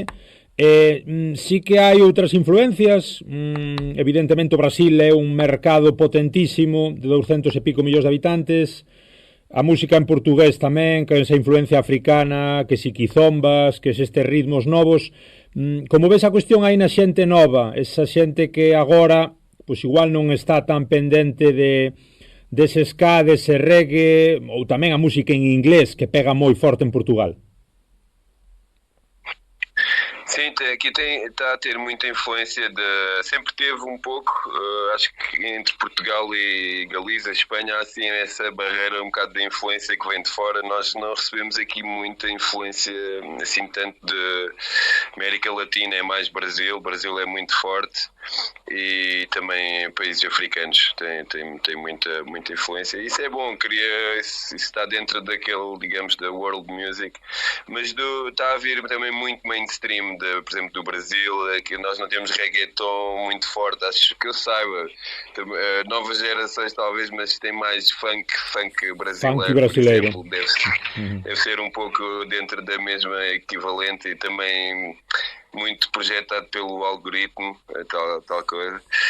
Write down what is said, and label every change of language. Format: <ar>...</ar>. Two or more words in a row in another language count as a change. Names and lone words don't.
<gl>Sí que hai outras influencias, evidentemente o Brasil é un mercado potentísimo de 200 e pico millóns de habitantes, a música en portugués tamén, que esa influencia africana, que si quizombas, que estes ritmos novos. Como ves a cuestión aí na xente nova, esa xente que agora pois igual non está tan pendente dese ska, dese reggae, ou tamén a música en inglés que pega moi forte en Portugal?</gl> <pt>Sim, aqui está a ter muita influência sempre teve um pouco, acho que entre Portugal e Galiza, Espanha, há assim essa barreira um bocado de influência que vem de fora. Nós não recebemos aqui muita influência assim tanto de América Latina, é mais Brasil é muito forte, e também países africanos tem muita influência. Isso é bom, isso está dentro daquele, digamos, da</pt> <en>world music,</en> <pt>mas está a vir também muito mainstream, por exemplo, do Brasil, que nós não temos reggaeton muito forte, acho que eu saiba. Novas gerações talvez, mas tem mais funk brasileiro. Funk brasileiro. Por exemplo, deve ser um pouco dentro da mesma equivalente, e também muito projetado pelo algoritmo, tal coisa.</pt>